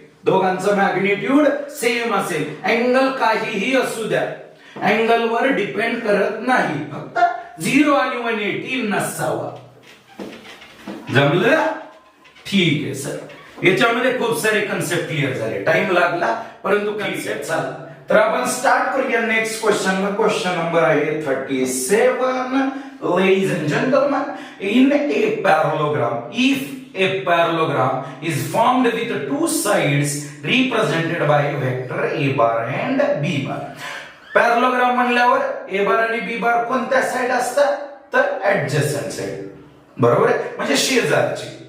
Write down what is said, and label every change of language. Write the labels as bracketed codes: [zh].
[mr] दोघांचं magnitude same असेल, angle काहीही असू द्या, अँगल वर डिपेंड करत नाही, फक्त 0 आणि 180 नसावा. जमलं? ठीक आहे सर. याच्यामध्ये खूप सारे कन्सेप्ट क्लिअर झाले. टाइम लागला परंतु कन्सेप्ट झाला. तर आपण स्टार्ट करूया नेक्स्ट क्वेश्चन. क्वेश्चन नंबर आहे 37. [en] Ladies and gentlemen, in a parallelogram, if a parallelogram is formed with two sides represented by vector a bar and b bar. [mr] Parallelogram म्हणल्यावर a bar आणि b bar कोणत्या side असतात? तर adjacent side. बरोबर आहे, म्हणजे शेजारची.